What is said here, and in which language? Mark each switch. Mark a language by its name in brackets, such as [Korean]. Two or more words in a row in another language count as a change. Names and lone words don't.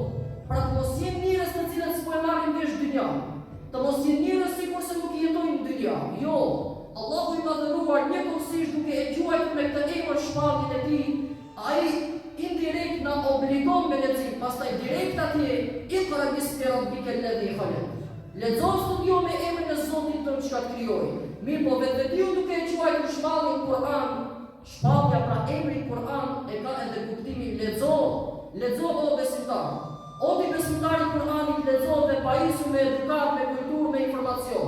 [Albanian] Pra të mos jenë njerëz të cilët s'po e marrin vesh dynjan, të mos jenë njerëz sikurse nuk jetojnë në dynja. Jo, Allahu i madhëruar njëkohësisht duke e quajtur me këtë emër shpallin e tij, ai indirekt na obligon me lexim, pastaj direkt atje [Arabic] اقرأ باسم ربك الذي خلق. [Albanian] Lexo studio me emrin e Zotit tënd që ka krijoi. Mirë po vetvëtiu duke e quajtur shpallin Kur'an, shpallja pra emri Kur'an e ka edhe kuptimin lexo, lexo o besimtar. O ti besimtari i Kur'anit lexo dhe pajisu me edukat, me kulturë, me informacion.